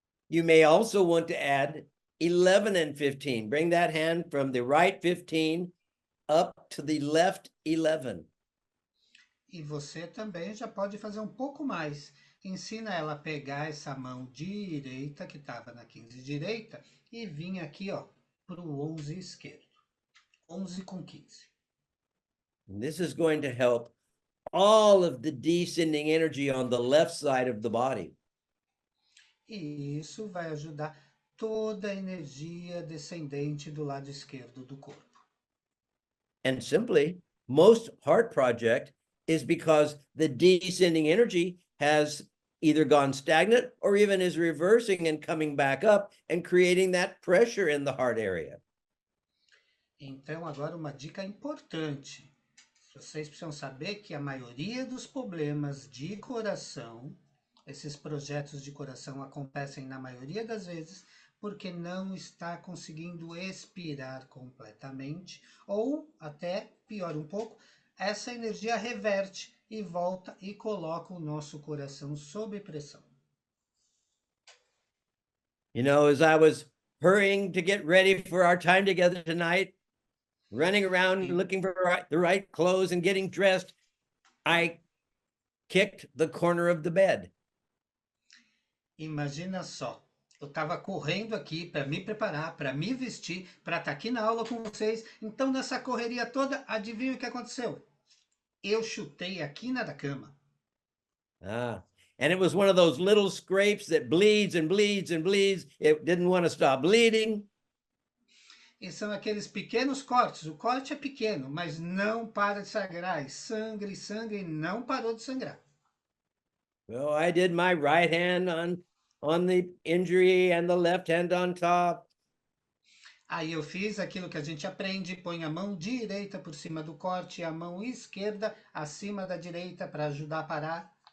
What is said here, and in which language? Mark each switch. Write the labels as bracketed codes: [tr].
[en] You may also want to add 11 and 15. Bring that hand from the right 15 up to the left 11. [pt] E você também já pode fazer um pouco mais. Ensina ela a pegar essa mão direita, que estava na 15 direita, e vir aqui, ó, para o 11 esquerdo. 11 com 15. [en] And this is going to help all of the descending energy on the left side of the body. [pt] E isso vai ajudar toda a energia descendente do lado esquerdo do corpo. [en] And simply, most heart project is because the descending energy has either gone stagnant or even is reversing and coming back up and creating that pressure in the heart area. [pt] Então, agora uma dica importante. Vocês precisam saber que a maioria dos problemas de coração, esses projetos de coração acontecem na maioria das vezes porque não está conseguindo expirar completamente, ou até, pior um pouco, essa energia reverte e volta e coloca o nosso coração sob pressão. [en] You know, as I was hurrying to get ready for our time together tonight, running around looking for the right clothes and getting dressed, I kicked the corner of the bed. [pt] Imagina só, eu estava correndo aqui para me preparar, para me vestir, para estar aqui na aula com vocês. Então, nessa correria toda, adivinha o que aconteceu? Eu chutei a quina da cama. [en] And it was one of those little scrapes that bleeds and bleeds and bleeds. It didn't want to stop bleeding. [pt] E são aqueles pequenos cortes. O corte é pequeno, mas não para de sangrar. E sangue, e não parou de sangrar. [en] Well, I did my right hand on the injury and the left hand on top. [pt] Aí eu fiz aquilo que a gente aprende, põe a mão direita por cima do corte e a mão esquerda acima da direita para ajudar a parar.